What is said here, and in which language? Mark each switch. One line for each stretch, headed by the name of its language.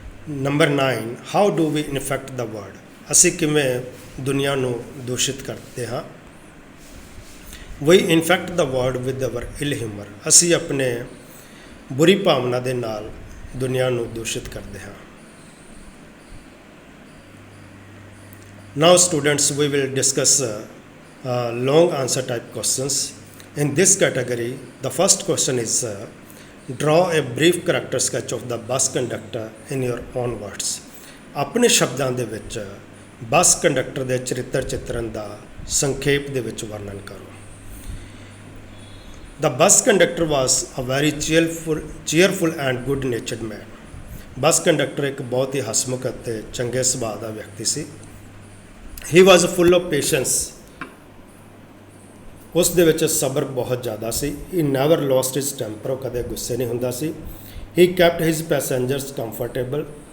Punjabi: Number 9,
English: How do we infect the world.
Punjabi: ਅਸੀਂ ਕਿਵੇਂ ਦੁਨੀਆ ਨੂੰ ਦੂਸ਼ਿਤ ਕਰਦੇ ਹਾਂ।
English: We infect the world with our ill humour.
Punjabi: ਅਸੀਂ ਆਪਣੇ ਬੁਰੀ ਭਾਵਨਾ ਦੇ ਨਾਲ ਦੁਨੀਆ ਨੂੰ ਦੂਸ਼ਿਤ ਕਰਦੇ ਹਾਂ।
English: Now students, we will discuss long answer type questions. In this category, the first question is draw a brief character sketch of the bus conductor in your own words.
Punjabi: ਆਪਣੇ ਸ਼ਬਦਾਂ ਦੇ ਵਿੱਚ ਬੱਸ ਕੰਡਕਟਰ ਦੇ ਚਰਿੱਤਰ ਚਿੱਤਰਨ ਦਾ ਸੰਖੇਪ ਦੇ ਵਿੱਚ ਵਰਣਨ ਕਰੋ।
English: The bus conductor was a very cheerful and good natured man.
Punjabi: Bus conductor ਇੱਕ ਬਹੁਤ ਹੀ ਹਸਮੁਖ ਅਤੇ ਚੰਗੇ ਸੁਭਾਅ ਦਾ ਵਿਅਕਤੀ ਸੀ।
English: He was full of patience.
Punjabi: ਉਸ ਦੇ ਵਿੱਚ ਸਬਰ ਬਹੁਤ ਜ਼ਿਆਦਾ ਸੀ।
English: He never lost his temper.
Punjabi: ਉਹ ਕਦੇ ਗੁੱਸੇ ਨਹੀਂ ਹੁੰਦਾ ਸੀ।
English: He kept his passengers comfortable.